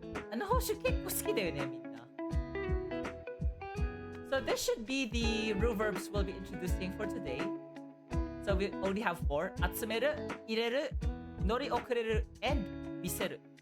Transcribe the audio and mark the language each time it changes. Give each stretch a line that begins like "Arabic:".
Japanese: あの報酬結構好きだよね、みんな。
English: So this should be the rule verbs we'll be introducing for today. So we only have 4.
Japanese: 集める、入れる、乗り遅れる,
English: and
Japanese: 見せる.